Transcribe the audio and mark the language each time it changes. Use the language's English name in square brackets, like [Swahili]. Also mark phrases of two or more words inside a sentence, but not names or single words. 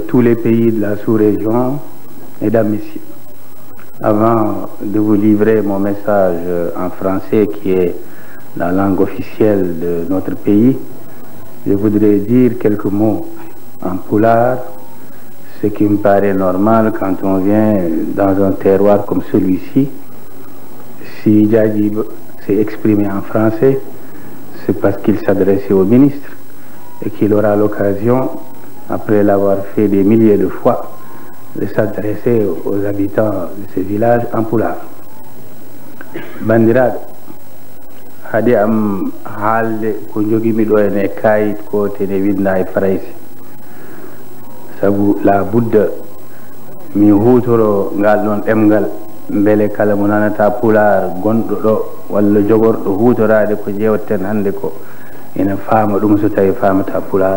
[French] tous les pays de la sous-région, Mesdames, Messieurs, avant de vous livrer mon message en français qui est la langue officielle de notre pays, je voudrais dire quelques mots en pulaar, ce qui me paraît normal quand on vient dans un terroir comme celui-ci. Si Diadji s'est exprimé en français, c'est parce qu'il s'adressait au ministre et qu'il aura l'occasion, après l'avoir fait des milliers de fois, de s'adresser aux habitants de ce village en pulaar. [Fula] Bandiraɓe, hade am haalde ko jogimi ɗo ene kayit ko tene winda e farayse, sabu la budda mi hutoro ngal ɗon ɗemgal beele kala mo nanata pulaar gonɗo ɗo walla jogorɗo hutorade ko jewten hande ko ina faama ɗum so tawi famata pulaar.